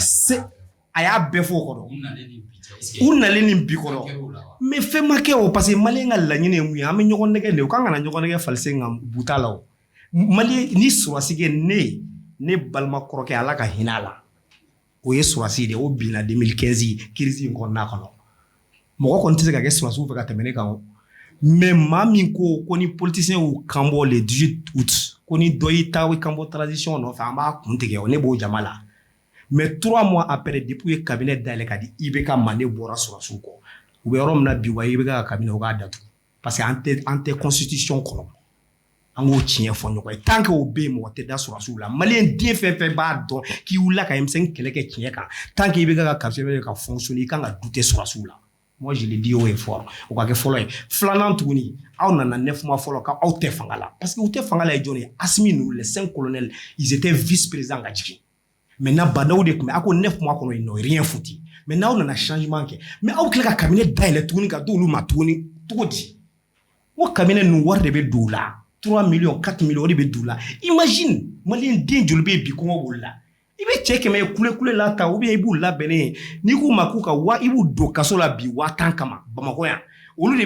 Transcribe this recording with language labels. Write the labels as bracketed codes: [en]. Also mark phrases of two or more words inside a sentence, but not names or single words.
[bm] a y'a bɛɛ fɔ o kɔrɔ u nalen nin bi kɔrɔ mais fɛn ma kɛ o parce que Malien ka laɲini ye mun ye an bɛ ɲɔgɔn nɛgɛ de o kan ka na ɲɔgɔn nɛgɛ falise nka buta la o Malien ni surasi kɛ ne balima kɔrɔkɛ Ala ka hinɛ a la o ye surasi de o binna 2015 crise in kɔnɔna kɔnɔ mɔgɔ kɔni tɛ se ka kɛ surasiw fɛ ka tɛmɛ ne kan mais maa min ko ni politicien y'u kanbɔ [fr] le 18 août [bm] ko ni dɔ y'i ta kan bɔ transition nɔfɛ an b'a kun tigɛ o ne b'o jama la mais [fr] 3 mois après [bm] depuis ye cabinet dayɛlɛ ka di IBK ma ne bɔra surasiw kɔ u bɛ yɔrɔ min na bi wa IBK ka cabinet o k'a datugu parce que an tɛ constitution kɔnɔ an k'o tiɲɛ fɔ ɲɔgɔn ye [fr] tant que [bm] o bɛ yen mɔgɔ tɛ da surasiw la Malien den fɛn fɛn b'a dɔn k'i wulila ka M5 kɛlɛ kɛ tiɲɛ kan [fr] tant que [bm] IBK ka cabinet ka fonctionner i kan ka douter surasiw la [fr] moi je le dis haut et fort [bm] o ka kɛ fɔlɔ ye filanan tuguni aw nana 9 mois fɔlɔ ka aw tɛ fanga la parce que u tɛ fanga la ye jɔn ye Asimi ninnu [fr] les 5 colonels ils étaient vice-présidents [bm] ka jigin maintenant Bandaw de tun bɛ a ko 9 mois kɔnɔ [fr] ils n'ont rien foutu [bm] maintenant aw nana changement kɛ mais aw tila ka cabinet dayɛlɛ tuguni ka d'olu ma tuguni cogo di o cabinet ninnu wari de bɛ don u la 3 millions 4 millions o de bɛ don u la imagine Malien den joli bɛ yen bi kɔngɔ b'olu la i bɛ cɛ 100 ye kule la ta [fr] ou bien [bm] i b'u labɛnnen ye n'i k'u ma k'u ka i b'u don kaso la bi 1000 kama Bamakɔ yan olu de